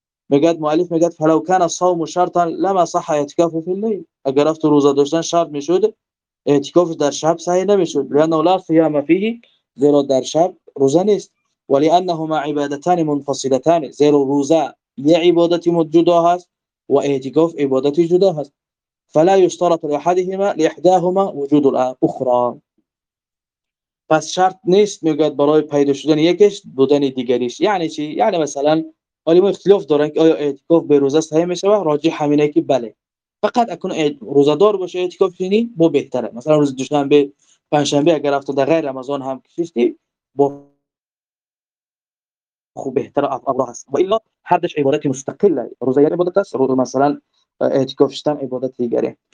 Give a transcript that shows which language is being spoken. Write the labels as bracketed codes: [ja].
[fa] میگد مؤلف میگد [ar] فلو کان الصوم شرطا لما صح اعتکاف فی الليل، [fa] اگر افت روزه داشتن شرط میشد اعتکاف در شب صحیح نمیشد. [ar] لان لا صيام فيه، [fa] زیرا در شب روزه نیست. [ar] ولانهما عبادتان منفصلتان، [fa] زیرا روزه یه عبادت جدا هست و اعتکاف عبادت جدا هست. [ar] فلا يشترط لأحدهما لإحداهما وجود الأخرى. [fa] پس شرط نیست میگوید برای پیدا شدن یکیش بودن دیگریش. یعنی چی؟ یعنی مثلا علما اختلاف دارن که آیا اعتکاف به روزه صحیح میشه؟ راجح همینه که بله، فقط اکنون روزه دار باشه اعتکاف کنی با بهتره. مثلا روز دوشنبه پنجشنبه اگر افتاد غیر رمضان هم کشیدی با خوب بهتر افضل است، و الا هر دش عبادت مستقله، روزه یعنی عبادت است، روزه مثلا اعتکاف شدن عبادت دیگری.